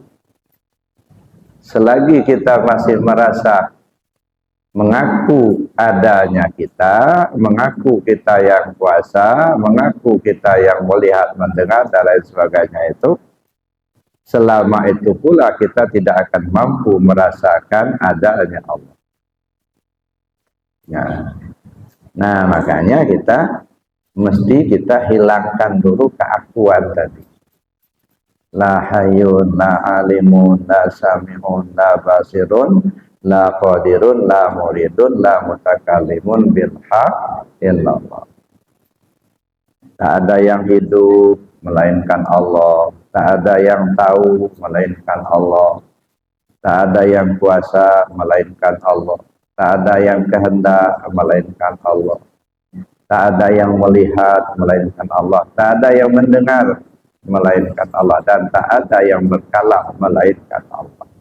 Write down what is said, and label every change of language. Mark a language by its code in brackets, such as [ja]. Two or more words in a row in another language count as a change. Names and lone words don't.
[id] Selagi kita masih merasa mengaku adanya kita, mengaku kita yang kuasa, mengaku kita yang melihat, mendengar, dan lain sebagainya itu, selama itu pula kita tidak akan mampu merasakan adanya Allah. Ya. Nah, makanya kita hilangkan dulu keakuan tadi. [ar] لا حي، لا عليم، لا سميع، لا بصير، لا قادر، لا مريد، لا متكلم بالحق إلا الله. [id] Tak ada yang hidup melainkan Allah, tak ada yang tahu melainkan Allah, tak ada yang kuasa melainkan Allah, tak ada yang kehendak melainkan Allah, tak ada yang melihat melainkan Allah, tak ada yang mendengar melainkan Allah, dan tak ada yang berkalam melainkan Allah.